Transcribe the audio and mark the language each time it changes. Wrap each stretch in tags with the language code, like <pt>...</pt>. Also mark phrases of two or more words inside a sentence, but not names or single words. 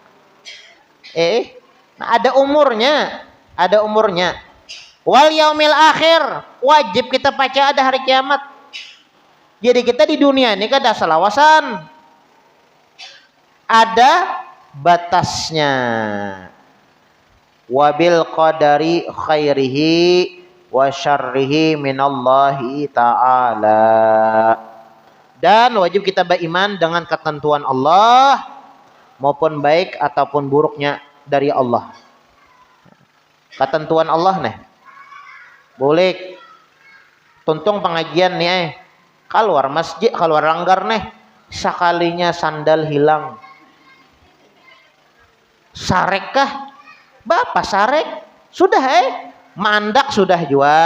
<bjn>Nah ada umurnya.</bjn> <ar>والیوم الآخر</ar> <bjn>wajib kita baca ada hari kiamat. Jadi kita di dunia ini kada salawasan. Ada batasnya.</bjn> <ar>وبالقدر خيره وشره من الله تعالى.</ar> <id>Dan wajib kita beriman dengan ketentuan Allah maupun baik ataupun buruknya dari Allah.</id> <bjn>Ketentuan Allah nih. Boleh tuntung pengajian nih keluar masjid, keluar langgar nih sekalinya sandal hilang. Sarek kah? Bapak sarek? Sudah mandak sudah jua.</bjn>